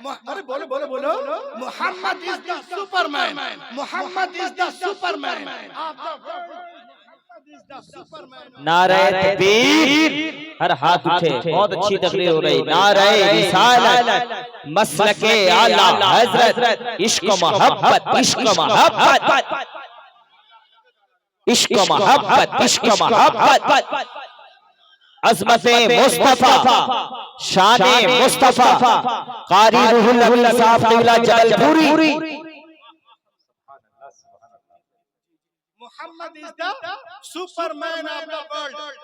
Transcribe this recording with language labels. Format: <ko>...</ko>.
<en>अरे बोलो बोलो बोलो, Muhammad is the Superman, Muhammad is the Superman of the world.</en> <hi>नारे तकबीर, हर हाथ उठे, बहुत अच्छी तकरीर हो रही। नारे रिसालत, मसलके आला हजरत, इश्क मोहब्बत, इश्क मोहब्बत, इश्क मोहब्बत, इश्क मोहब्बत, अज़मते मुस्तफा, शाने मुस्तफा, कारी रूहुल साफ क़िबला जबलपुरी।</hi> <en>Muhammad is the Superman of the world.</en>